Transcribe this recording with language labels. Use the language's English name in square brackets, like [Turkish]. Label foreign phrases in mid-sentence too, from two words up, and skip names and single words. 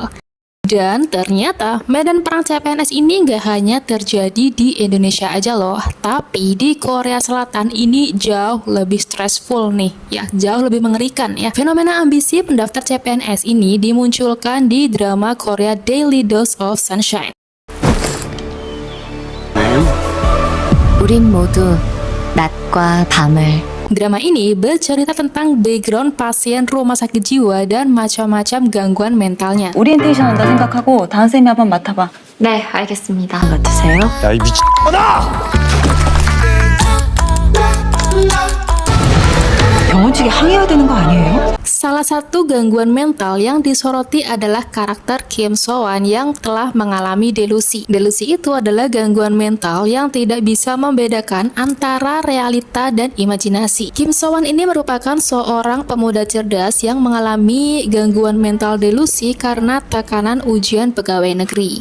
[Indonesian] Dan ternyata medan perang CPNS ini nggak hanya terjadi di Indonesia aja loh, tapi di Korea Selatan ini jauh lebih stressful nih, ya jauh lebih mengerikan ya. Fenomena ambisi pendaftar CPNS ini dimunculkan di drama Korea Daily Dose of Sunshine. [Korean] 우린 모두 낮과 밤을 [Indonesian] Drama ini bercerita tentang background pasien rumah sakit jiwa dan macam-macam gangguan mentalnya. [Korean] 오리엔테이션 한다 생각하고 다은쌤이 한번 맡아봐. 네, 알겠습니다. 맡으세요. 야, 이 미친놈아! 병원직에 항의해야 되는 거 아니에요? [Indonesian] Salah satu gangguan mental yang disoroti adalah karakter Kim So-won yang telah mengalami delusi. Delusi itu adalah gangguan mental yang tidak bisa membedakan antara realita dan imajinasi. Kim So-won ini merupakan seorang pemuda cerdas yang mengalami gangguan mental delusi karena tekanan ujian pegawai negeri.